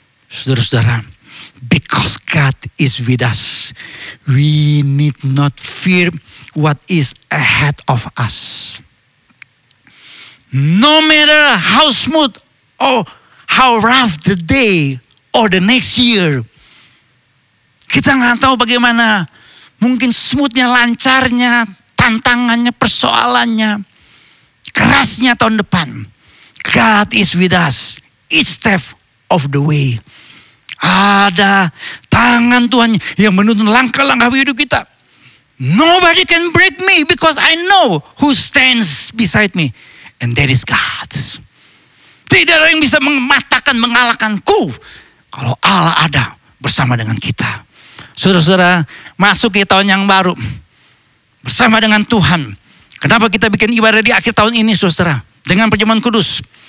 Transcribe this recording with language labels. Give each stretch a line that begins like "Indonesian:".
Indonesian: Saudara-saudara,
English: because God is with us, we need not fear what is ahead of us. No matter how smooth or how rough the day or the next year.
Indonesian: Kita nggak tahu bagaimana mungkin smoothnya, lancarnya, tantangannya, persoalannya. kerasnya tahun depan.
English: God is with us each step of the way.
Indonesian: Ada tangan Tuhan yang menuntun langkah-langkah hidup kita.
English: Nobody can break me because I know who stands beside me. And that is God.
Indonesian: Tidak ada yang bisa mematahkan, mengalahkanku. Kalau Allah ada bersama dengan kita. Saudara-saudara, masuk ke tahun yang baru. Bersama dengan Tuhan. Kenapa kita bikin ibadah di akhir tahun ini, saudara? Dengan perjamuan kudus.